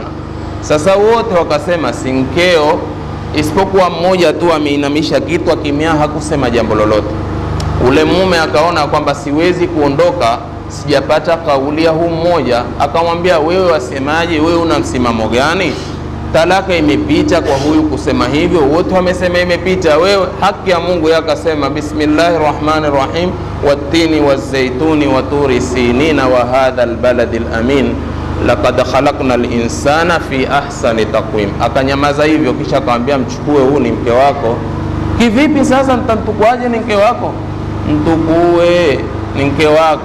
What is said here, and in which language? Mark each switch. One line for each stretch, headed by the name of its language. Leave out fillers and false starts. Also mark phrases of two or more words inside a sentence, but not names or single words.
Swahili: Sasa wote wakasema si mkeo, isipokuwa mmoja tu ameinamisha kitu kimya, hakusema jambo lolote. Ule mume akaona kwamba siwezi kuondoka sijapata kauli ya huu mmoja, akamwambia, wewe wasemaje? Wewe una msimamo gani? Talaka imepita kwa huyu kusema hivyo, wote wamesema imepita, wewe haki ya Mungu.
Arabic: Yakasema بسم الله الرحمن الرحيم, والتين والزيتون وطور سينين وهذا البلد الأمين لقد خلقنا الإنسان في أحسن تقويم.
Swahili: Akanyamaza hivyo, kisha akamwambia, mchukue, huu ni mke wako. Kivipi sasa mtamtukuaje ni mke wako? Mtukue, ni mke wako.